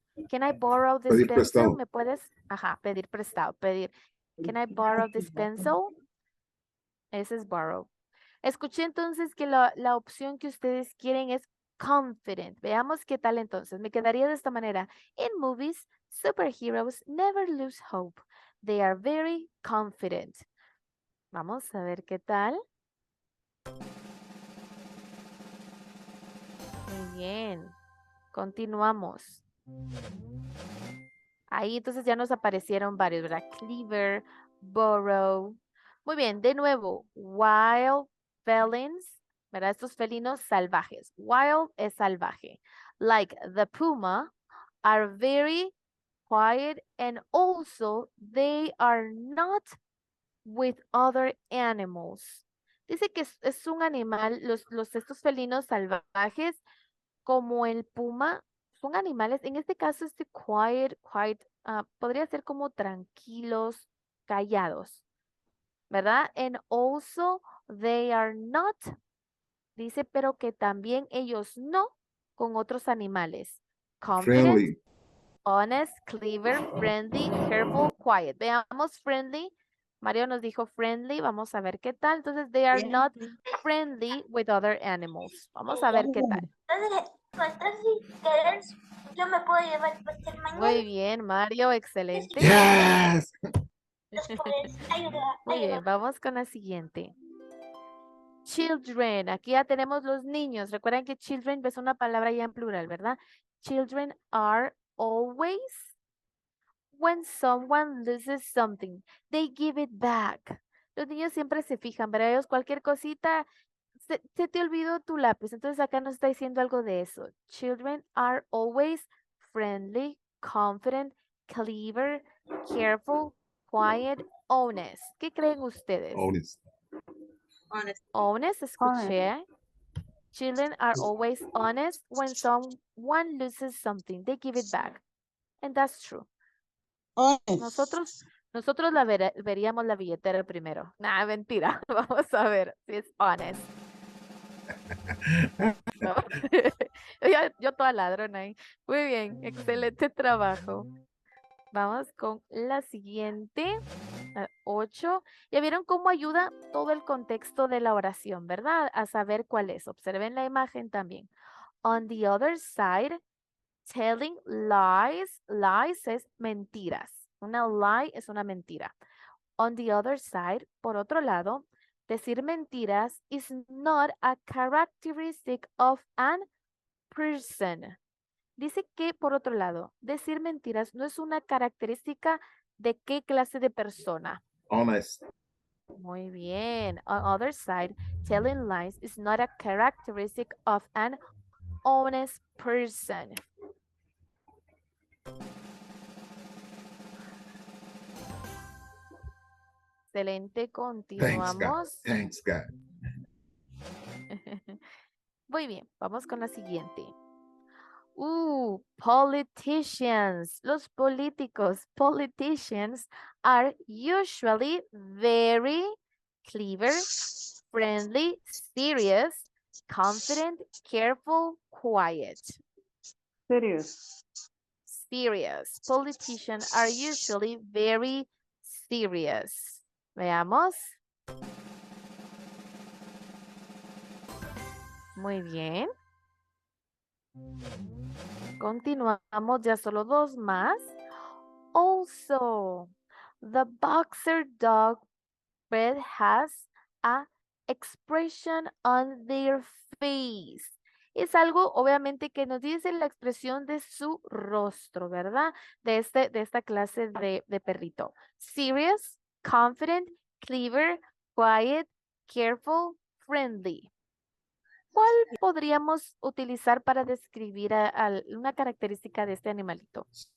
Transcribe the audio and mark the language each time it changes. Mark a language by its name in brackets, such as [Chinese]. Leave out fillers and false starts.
[English] Can I borrow this [Spanish] Pedir [English] pencil? [Spanish] prestado. ¿Me puedes? Ajá, pedir prestado, pedir. [English] Can I borrow this pencil? [Spanish] Ese es borrow. Escuché entonces que la opción que ustedes quieren es confident. Veamos qué tal entonces. Me quedaría de esta manera. [English] In movies, superheroes never lose hope. They are very confident. [Spanish] Vamos a ver qué tal. Muy bien. Continuamos. Ahí entonces ya nos aparecieron varios, ¿verdad? Cleaver, borrow. Muy bien, de nuevo, [English] wild felines, [Spanish] ¿verdad? Estos felinos salvajes. Wild es salvaje. [English] Like the puma, are very quiet and also they are not with other animals. [Spanish] Dice que es un animal, estos felinos salvajes, como el puma, son animales, en este caso este quiet, podría ser como tranquilos, callados, ¿verdad? [English] And also they are not, [Spanish] dice, pero que también ellos no con otros animales. [English] Confident, Friendly. honest, clever, friendly, careful, quiet. [Spanish] Veamos [English] friendly. [Spanish] Mario nos dijo friendly. Vamos a ver qué tal. Entonces, [English] they are not friendly with other animals. [Spanish] Vamos a ver qué tal. Yo me puedo llevar el pastel mañana. Muy bien, Mario. Excelente. [English] Yes. [Spanish] Muy bien, vamos con la siguiente. Children. Aquí ya tenemos los niños. Recuerden que children es una palabra ya en plural, ¿verdad? [English] Children are always, when someone loses something, they give it back. [Spanish] Los niños siempre se fijan, ¿verdad? Ellos cualquier cosita, se te olvidó tu lápiz. Entonces acá nos está diciendo algo de eso. [English] Children are always friendly, confident, clever, careful, quiet, honest. [Spanish] ¿Qué creen ustedes? [English] Honest. [Spanish] Honest, escuché. [English] Children are always honest. When someone loses something, they give it back. And that's true. [Spanish] Nosotros veríamos la billetera primero. Nah, mentira. Vamos a ver si es honest. No. yo toda ladrona ahí. Muy bien, excelente trabajo. Vamos con la siguiente, 8. Ya vieron cómo ayuda todo el contexto de la oración, ¿verdad? A saber cuál es. Observen la imagen también. [English] On the other side, telling lies. [Spanish] Lies es mentiras. Una lie es una mentira. [English] On the other side, [Spanish] por otro lado, decir mentiras [English] is not a characteristic of an person. [Spanish] Dice que, por otro lado, decir mentiras no es una característica de qué clase de persona. [English] Honest. [Spanish] Muy bien. [English] On other side, telling lies is not a characteristic of an honest person. [Spanish] Excelente, continuamos. [English] Thanks, God. [Spanish] Muy bien, vamos con la siguiente. [English] Politicians. [Spanish] Los políticos, [English] politicians, are usually very clever, friendly, serious, confident, careful, quiet. Serious. Serious. Politicians are usually very serious. [Spanish] Veamos. Muy bien. Continuamos, ya solo 2 más. [English] Also, the boxer dog breed has a expression on their face. [Spanish] Es algo, obviamente, que nos dice la expresión de su rostro, ¿verdad? De esta clase de perrito. Serious, confident, clever, quiet, careful, friendly. ¿Cuál podríamos utilizar para describir una característica de este animalito?